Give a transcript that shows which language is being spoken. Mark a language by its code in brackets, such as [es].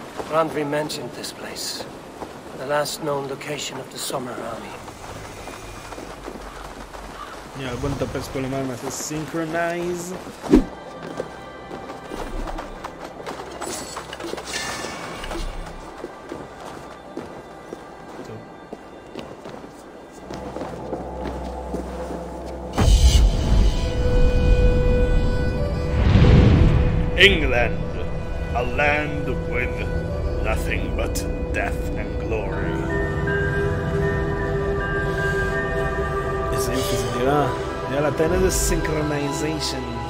[en] Randvi mentioned this place. The last known location of the Summer Army. [he] Yeah, בוא נטפס פה למעלה, נעשה synchronize. [en] England, a land with nothing but death and glory. [he] איזה יופי זה נראה. יאללה, תן איזה synchronization.